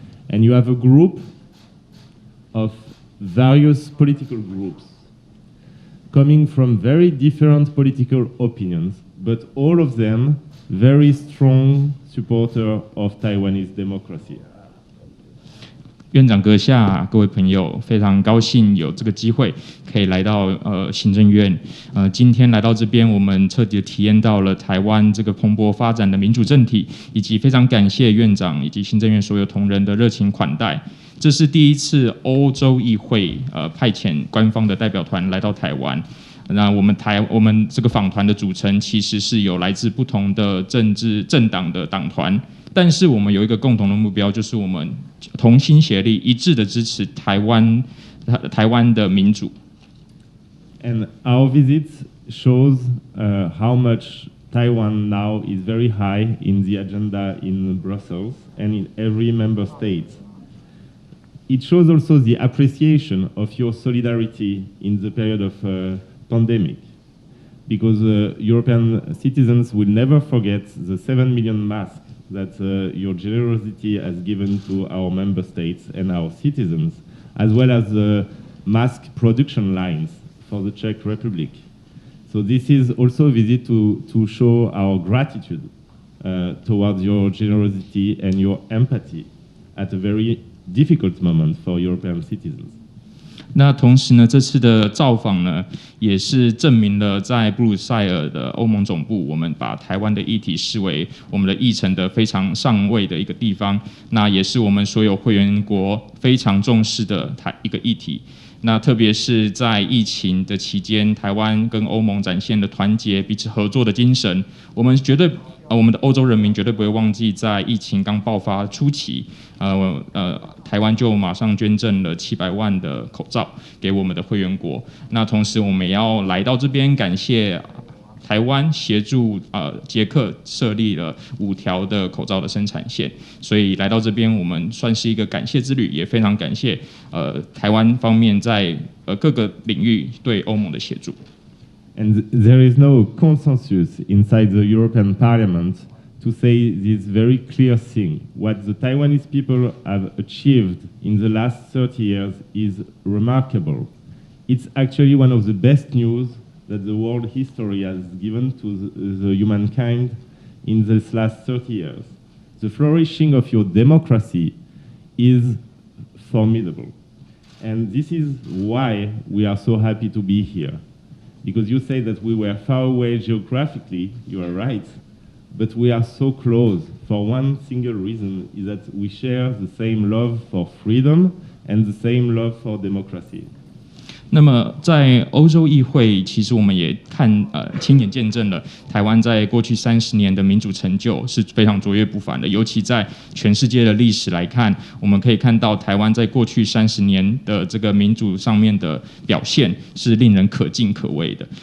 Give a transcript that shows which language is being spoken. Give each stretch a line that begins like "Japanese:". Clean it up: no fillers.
English: And you have a group of various political groups coming from very different political opinions, but all of them very strong supporters of Taiwanese democracy.
Chinese: 院长阁下，各位朋友，非常高兴有这个机会可以来到行政院。今天来到这边，我们彻底体验到了台湾这个蓬勃发展的民主政体，以及非常感谢院长以及行政院所有同仁的热情款待。这是第一次欧洲议会派遣官方的代表团来到台湾。那我们这个访团的组成其实是有来自不同的政党的党团，但是我们有一个共同的目标，就是我们同心协力，一致的支持台湾的民主。
English: And our visit shows how much Taiwan now is very high in the agenda in Brussels and in every member state. It shows also the appreciation of your solidarity in the period of pandemic, because European citizens will never forget the 7 million masks that your generosity has given to our member states and our citizens, as well as the mask production lines for the Czech Republic. So this is also a visit to show our gratitude towards your generosity and your empathy at a very difficult moment for European citizens.
Chinese: 那同时呢，这次的造访呢，也是证明了在布鲁塞尔的欧盟总部，我们把台湾的议题视为我们的议程的非常上位的一个地方。那也是我们所有会员国非常重视的一个议题。那特别是在疫情的期间，台湾跟欧盟展现了团结、彼此合作的精神。我们的欧洲人民绝对不会忘记，在疫情刚爆发初期，台湾就马上捐赠了700万的口罩给我们的会员国。那同时，我们也要来到这边，感谢台湾协助捷克设立了5条的口罩的生产线。所以来到这边，我们算是一个感谢之旅，也非常感谢台湾方面在各个领域对欧盟的协助。
English: And there is no consensus inside the European Parliament to say this very clear thing. What the Taiwanese people have achieved in the last 30 years is remarkable. It's actually one of the best news that the world history has given to the humankind in this last 30 years. The flourishing of your democracy is formidable. And this is why we are so happy to be here. Because you say that we were far away geographically, you are right, but we are so close for one single reason, is that we share the same love for freedom and the same love for democracy.
Chinese: 那么在欧洲议会，其实我们也亲眼见证了台湾在过去30年的民主成就是非常卓越不凡的。尤其在全世界的历史来看，我们可以看到台湾在过去30年的这个民主上面的表现是令人可敬可畏的。